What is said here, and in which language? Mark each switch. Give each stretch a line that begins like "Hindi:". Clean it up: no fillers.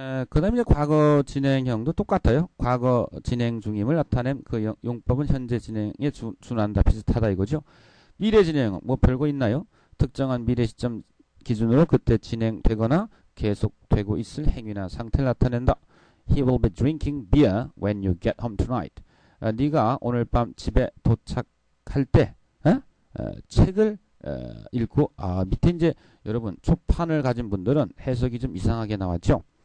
Korean: 그 다음에 이제 과거 진행형도 똑같아요. 과거 진행 중임을 나타낸 그 용법은 현재 진행에 준한다. 비슷하다 이거죠. 미래 진행은 뭐 별거 있나요? 특정한 미래 시점 기준으로 그때 진행되거나 계속되고 있을 행위나 상태를 나타낸다.
English: He will be drinking beer when you get home tonight.
Korean: 네가 오늘 밤 집에 도착할 때 책을 읽고 밑에 이제 여러분 초판을 가진 분들은 해석이 좀 이상하게 나왔죠.